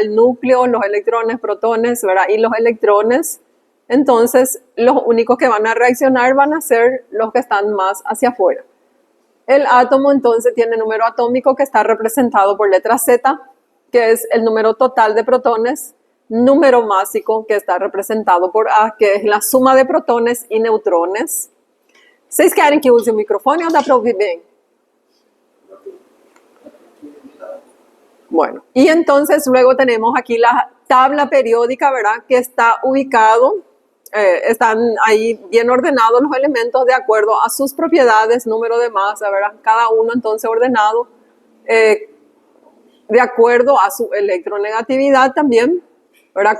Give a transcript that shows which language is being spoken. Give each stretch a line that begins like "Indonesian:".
Spanish: El núcleo, los electrones, protones, ¿verdad? Y los electrones, entonces los únicos que van a reaccionar van a ser los que están más hacia afuera. El átomo entonces tiene número atómico que está representado por letra Z, que es el número total de protones, número másico que está representado por A, que es la suma de protones y neutrones.
Portuguese: Vocês querem que use o microfone ou dá para ouvir bem?
Spanish: Bueno, y entonces luego tenemos aquí la tabla periódica, ¿verdad? Que está ubicado, están ahí bien ordenados los elementos de acuerdo a sus propiedades, número de masa, ¿verdad? Cada uno entonces ordenado de acuerdo a su electronegatividad también, ¿verdad?